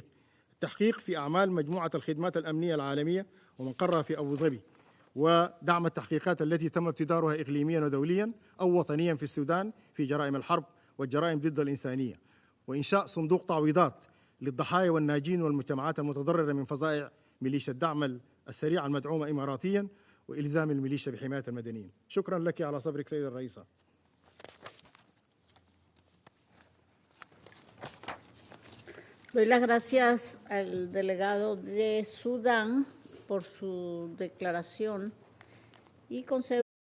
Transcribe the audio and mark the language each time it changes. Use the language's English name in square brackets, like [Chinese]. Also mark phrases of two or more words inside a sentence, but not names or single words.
[Arabic] التحقيق في أعمال مجموعة الخدمات الأمنية العالمية ومقرها في أبو ظبي، ودعم التحقيقات التي تم ابتدارها إقليميا ودوليا أو وطنيا في السودان في جرائم الحرب والجرائم ضد الإنسانية. وإنشاء صندوق تعويضات للضحايا والناجين والمجتمعات المتضررة من فظائع ميليشيا الدعم السريع المدعومة إماراتيا، وإلزام الميليشيا بحماية المدنيين. شكرا لك على صبرك سيد الرئيسة. [Spanish] Doy las gracias al delegado de Sudán por su declaración y concedo